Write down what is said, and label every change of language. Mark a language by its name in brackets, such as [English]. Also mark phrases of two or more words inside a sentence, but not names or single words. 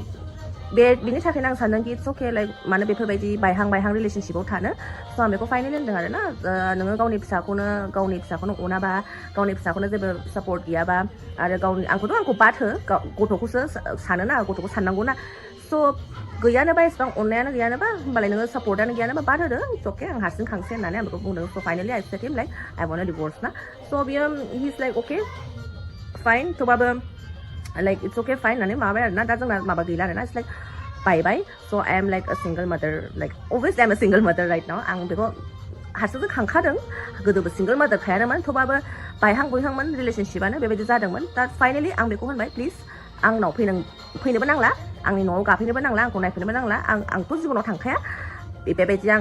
[Bodo] बिनि थाखायनो आं सानदों कि [English] it's okay like [Bodo] मानो बेफोरबायदि बायहां रिलेशनशिपआव थानो स' आं बेखौ फाइनेलि होनदों आरोना नोङो गावनि फिसाखौनो अनाबा गावनि फिसाखौनो जेबो सापर्ट गैयाबा आरो आंखौ बाद हो गथ'खौसो सानोना गथ'खौ साननांगौना स' गैयानोबा एसेबां अननायानो गैयानोबा होमबालाय नोङो सापर्टआनो गैयानोबा बाद होदो इट्स अके आं हारसिं खांसै होननानै आं बेखौ बुंदों स' फाइनेलि [English] I said him like I want divorce [Bodo] ना स' बियो [English] he is like okay fine [Bodo] थेवबाबो [English] like it's okay fine [Bodo] होननानै माबाबाय आरोना दा जोंना माबा गैला आरोना [English] it's like bye so I am like a single mother like obviously I am a single mother right now [Bodo] आं बेखौ हारसिंसो खांखादों गोदोबो [English] single mother [Bodo] खायानोमोन थेवबाबो बायहां बुयहांमोन रिलेशनशिपआनो बेबायदि जादोंमोन दा फाइनेलि आं बेखौ होनबाय प्लिज आंनाव फैनोबो नांला आंनि न'आव गाफैनोबो नांला आंखौ नायफैनोबो नांला आंथ' जिबनाव थांखाया बेबायदि आङो